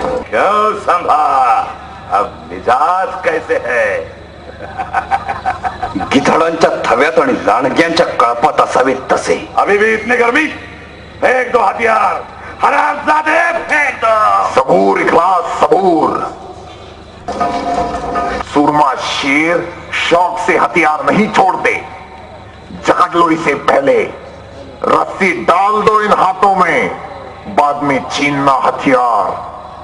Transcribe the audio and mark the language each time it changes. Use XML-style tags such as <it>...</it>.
<hi>क्यों संभा, अब मिजाज कैसे है?</hi> <mr>गिधाडांच्या थव्यात आणि लांडग्यांच्या कळपात असावेत तसे.</mr> <hi>अभी भी इतनी गर्मी? फेंक दो हथियार, हरामजादे, फेंक दो. सबूर इखलास सबूर. सूरमा शेर शौक से हथियार नहीं छोड़ते. जकड़ लो इसे पहले, रस्सी डाल दो इन हाथों में, बाद में छीनना हथियार.</hi>